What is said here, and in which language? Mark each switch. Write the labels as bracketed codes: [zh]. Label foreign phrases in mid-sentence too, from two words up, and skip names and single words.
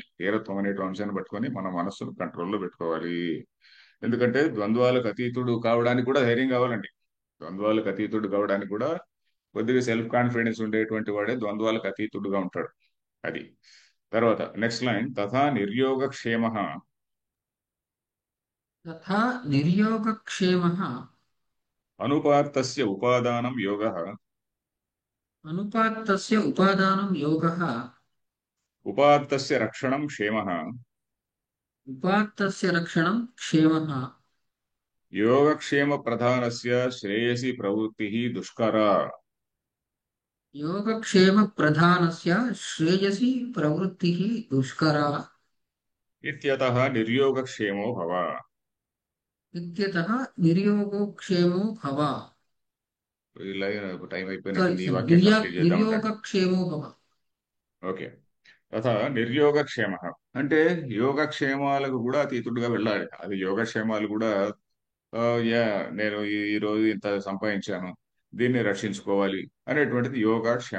[te] ధీరత్వం అనేటువంటి అంశాన్ని పట్టుకొని మన మనస్సును కంట్రోల్లో పెట్టుకోవాలి. ఎందుకంటే ద్వంద్వాలకు అతీతుడు కావడానికి కూడా ధైర్యం కావాలండి. ద్వంద్వాలకు అతీతుడు కావడానికి కూడా కొద్దిగా [en] self confidence [te] ఉండేటువంటి వాడే ద్వంద్వాలకు అతీతుడుగా ఉంటాడు. అది. తర్వాత [en] next line, [sa] తథా నిర్యోగక్షేమ तथा निर्योगक्षेमः అనుపాత్తస్య ఉపాదానం యోగః अनुपात्तस्य उपादानं योगः ఉపాత్తస్య రక్షణం క్షేమః उपात्तस्य रक्षणं क्षेमः యోగక్షేమ ప్రధానస్య శ్రేయసి ప్రవృత్తి దుష్కరా. योगक्षेमप्रधानस्य श्रेयसी प्रवृत्तिः दुष्करा। ఇత్యతః నిర్యోగక్షేమో భవ. इत्यतः निर्योगो क्षेमो भव। [te] ఈ [en] line time [te] సారీ అయిపోయినట్టుంది. ఈ సారీ, వాక్యం కంప్లీట్ చేద్దాం ఉండండి. [sa] నిర్యోగక్షేమో భవ. [te] ఓకే. [sa] తథా నిర్యోగక్షేమ [te] అంటే యోగక్షేమాలకు కూడా అతీతుడుగా వెళ్ళాలి. అది యోగక్షేమాలు కూడా ఆ, యా నేను ఈ రోజు ఇంత సంపాదించాను, దీన్ని రక్షించుకోవాలి అనేటువంటిది యోగక్షేమ.